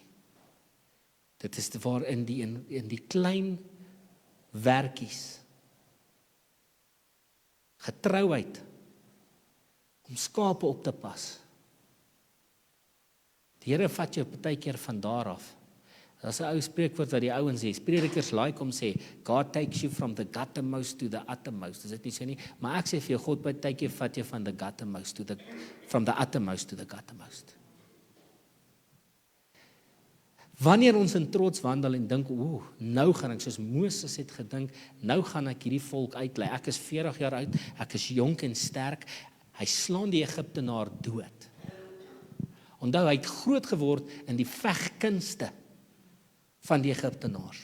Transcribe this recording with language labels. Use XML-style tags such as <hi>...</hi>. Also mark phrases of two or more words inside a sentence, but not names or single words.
<af>Dit is waar in die klein werkies, getrouheid, om skape op te pas. Die Here vat jou partykeer van daar af. Daar's 'n ou spreekwoord wat die ouens sê, predikers like om sê,</af> <en>God takes you from the guttermost to the uttermost.</en> <af>Is dit nie so nie? Maar ek sê vir jou, God partykeer vat jou van</af> <en>the guttermost to from the uttermost to the guttermost.</en> <af>Wanneer ons in trots wandel en dink, nou gaan ek, soos Moses het gedink, nou gaan ek hierdie volk uitlei. Ek is 40 jaar oud, ek is jonk en sterk. Hy slaan die Egiptenaar dood. Onthou, hy het groot geword in die vegkunste van die Egiptenaars.</af>